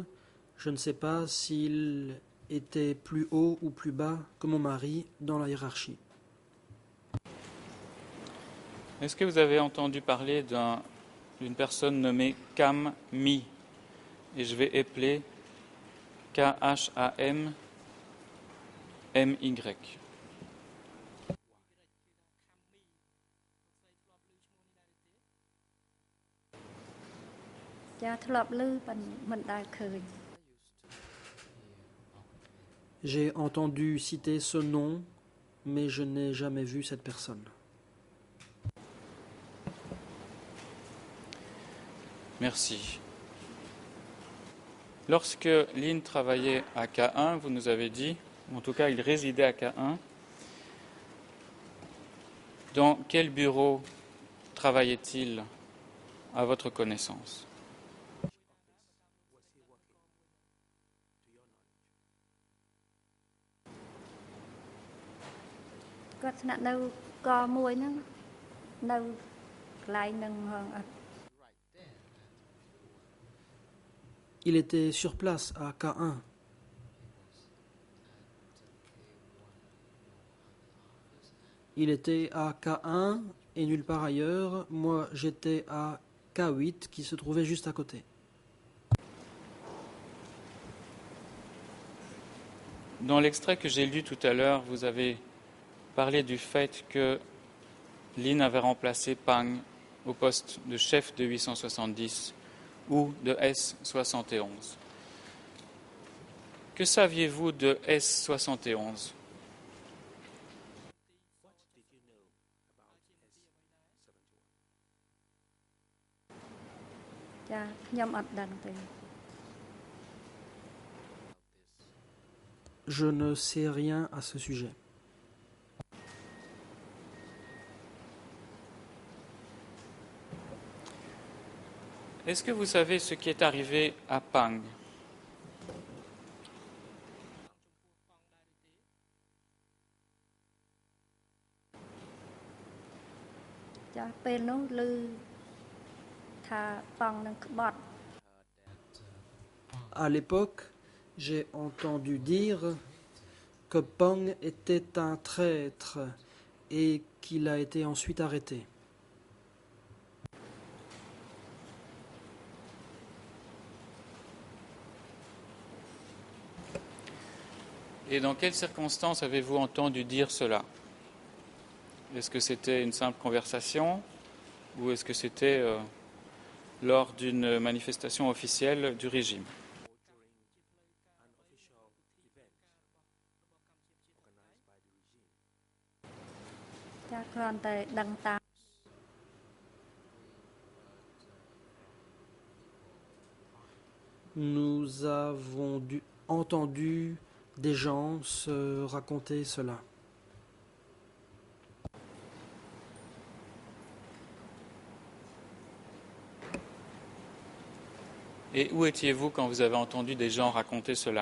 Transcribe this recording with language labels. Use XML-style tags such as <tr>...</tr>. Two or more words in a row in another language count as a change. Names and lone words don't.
<fr>Je ne sais pas s'il était plus haut ou plus bas que mon mari dans la hiérarchie. Est-ce que vous avez entendu parler d'une personne nommée Cam Mi? Et je vais épeler K-H-A-M M-Y.</fr> <km>ចាធ្លាប់ឮប៉ុន្តែមិនដែលឃើញ</km> <fr>J'ai entendu citer ce nom, mais je n'ai jamais vu cette personne. Merci. Lorsque Lynn travaillait à K1, vous nous avez dit, ou en tout cas il résidait à K1, dans quel bureau travaillait-il à votre connaissance?</fr> <km>គាត់ស្នាក់នៅកមួយហ្នឹងនៅកន្លែងនឹងអត់</km> <fr>Il était sur place à K1. Il était à K1 et nulle part ailleurs. Moi, j'étais à K8 qui se trouvait juste à côté. Dans l'extrait que j'ai lu tout à l'heure, vous avez parlé du fait que Lynn avait remplacé Pang au poste de chef de 870 ou de S71. Que saviez-vous de S71?</fr> <km>ចាខ្ញុំអត់ដឹងទេ</km> <fr>Je ne sais rien à ce sujet. Est-ce que vous savez ce qui est arrivé à Pang?</fr> <km>ចាពេលនោះឮថាប៉ង់នឹងក្បត់</km> <fr>À l'époque, j'ai entendu dire que Pang était un traître et qu'il a été ensuite arrêté. Et dans quelles circonstances avez-vous entendu dire cela? Est-ce que c'était une simple conversation ou est-ce que c'était lors d'une manifestation officielle du régime?</fr> <km>ចាគ្រាន់តែដឹងតាម</km> <fr>Nous avons entendu des gens se raconter cela. Et où étiez-vous quand vous avez entendu des gens raconter cela?</fr>